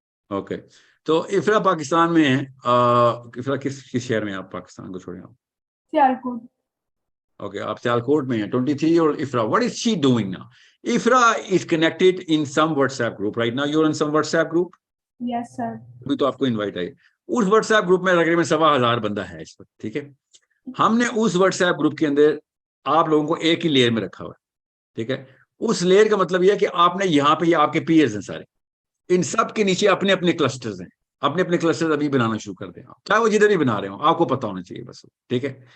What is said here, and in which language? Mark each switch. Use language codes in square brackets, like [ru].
[ur] Okay, تو افرا پاکستان میں ہیں. افرا کس شہر میں ہیں آپ پاکستان کو چھوڑیں آپ؟ سیالکوٹ. اوکے, آپ سیالکوٹ میں ہیں. [en] 23 اور Ifra, what is she doing now? Ifra is connected in some WhatsApp group right now. You're in some WhatsApp group? Yes sir. [ur] ابھی تو آپ کو انوائٹ آئی. اس واٹس ایپ گروپ میں تقریباً 1,000 بندہ ہے اس وقت, ٹھیک ہے. ہم نے اس واٹس ایپ گروپ کے اندر آپ لوگوں کو ایک ہی لیئر میں رکھا ہوا ہے, ٹھیک ہے. اس لیئر کا مطلب یہ ہے کہ آپ نے یہاں پہ یہ آپ کے پیئرز ہیں سارے, ان سب کے نیچے اپنے اپنے کلسٹرز ہیں, اپنے اپنے کلسٹرز ابھی بنانا شروع کر دیں آپ, چاہے وہ جدھر بھی بنا رہے ہوں, آپ کو پتا ہونا چاہیے بس, ٹھیک ہے.